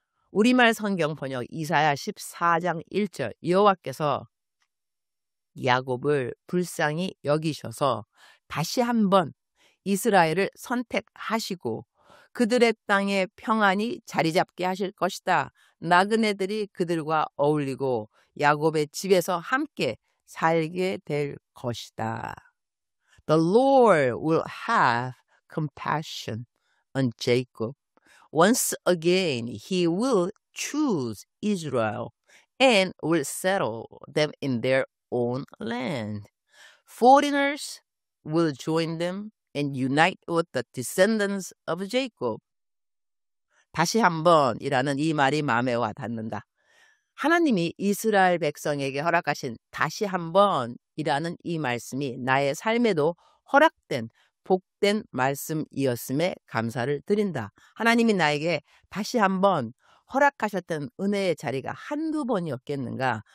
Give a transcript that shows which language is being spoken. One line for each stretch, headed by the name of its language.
Korean: 우리말 성경 번역 이사야 14장 1절 여호와께서 야곱을 불쌍히 여기셔서 다시 한번 이스라엘을 선택하시고 그들의 땅에 평안히 자리 잡게 하실 것이다. 나그네들이 그들과 어울리고 야곱의 집에서 함께 살게 될 것이다.
English: The Lord will have compassion on Jacob. Once again, he will choose Israel and will settle them in their own land. Foreigners will join them and unite with the descendants of Jacob.
Korean: 다시 한번이라는 이 말이 마음에 와 닿는다. 하나님이 이스라엘 백성에게 허락하신 다시 한번이라는 이 말씀이 나의 삶에도 허락된 복된 말씀이었음에 감사를 드린다. 하나님이 나에게 다시 한번 허락하셨던 은혜의 자리가 한두 번이었겠는가?